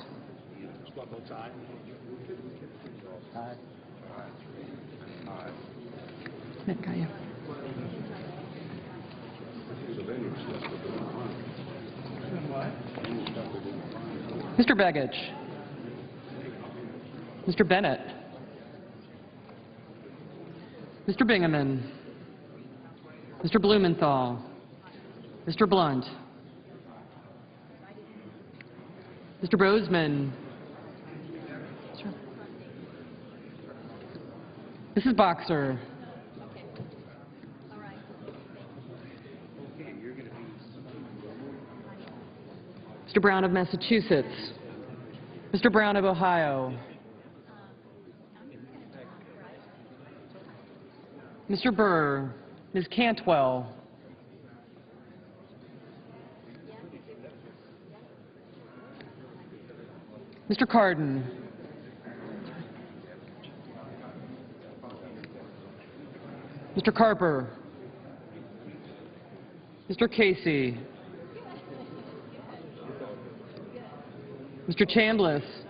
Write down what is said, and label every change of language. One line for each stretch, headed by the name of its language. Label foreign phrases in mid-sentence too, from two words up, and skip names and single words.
English: Mr. Begich. Mr. Bennett. Mr. Bingaman. Mr. Blumenthal. Mr. Blunt. Mr. Bozeman. Mrs. Boxer. Mr. Brown of Massachusetts. Mr. Brown of Ohio. Mr. Burr. Ms. Cantwell. Mr. Cardin. Mr. Carper. Mr. Casey. Mr. Chambliss.